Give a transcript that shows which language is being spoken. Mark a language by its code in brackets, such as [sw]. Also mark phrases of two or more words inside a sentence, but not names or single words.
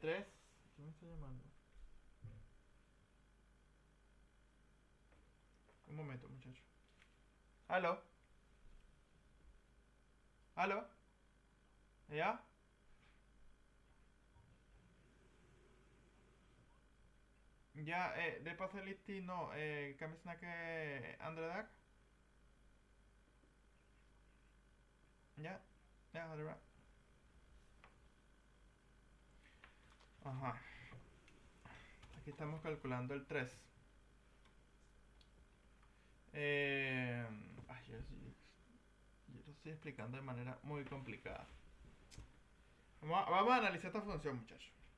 [es] ¿Qué me está llamando? Un momento, muchacho. ¿Aló? ¿Aló? ¿Ya? [no] Ja, det passer litt tid nå. Kan vi snakke andre dag? Ja, ja, ha det bra. [es] Ajá. Aquí estamos calculando el 3. Ay, yo lo estoy explicando de manera muy complicada. Vamos a analizar esta función, muchachos.